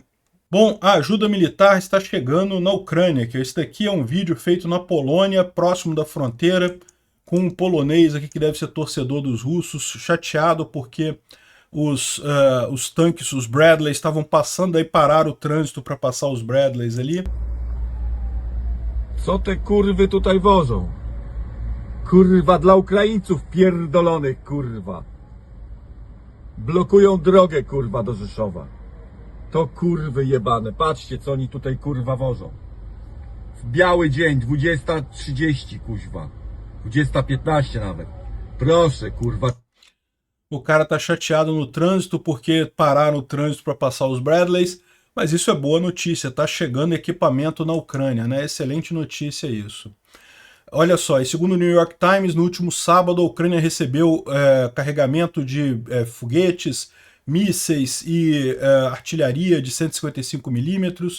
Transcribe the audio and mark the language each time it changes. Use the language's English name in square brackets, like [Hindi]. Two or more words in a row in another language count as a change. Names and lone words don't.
[Portuguese] Bom, a ajuda militar está chegando na Ucrânia, que esse daqui é um vídeo feito na Polônia, próximo da fronteira, com um polonês aqui que deve ser torcedor dos russos, chateado porque os tanques, os Bradley, estavam passando, aí pararam o trânsito para passar os Bradleys ali. [Polish] Co te kurwy tutaj wożą? Kurwa, dla Ukraińców pierdolonych, kurwa. Blokują drogę, kurwa, do Rzeszowa. To kurwy jebane. Patrzcie, co oni tutaj, kurwa, wożą. W biały dzień, 20:30, kuźwa. 20:15 nawet. Proszę, kurwa. [Portuguese] O cara tá chateado no trânsito porque pararam o trânsito para passar os Bradleys, mas isso é boa notícia, tá chegando equipamento na Ucrânia, né? Excelente notícia isso. Olha só, e segundo o New York Times, no último sábado a Ucrânia recebeu carregamento de foguetes, mísseis e artilharia de 155 milímetros.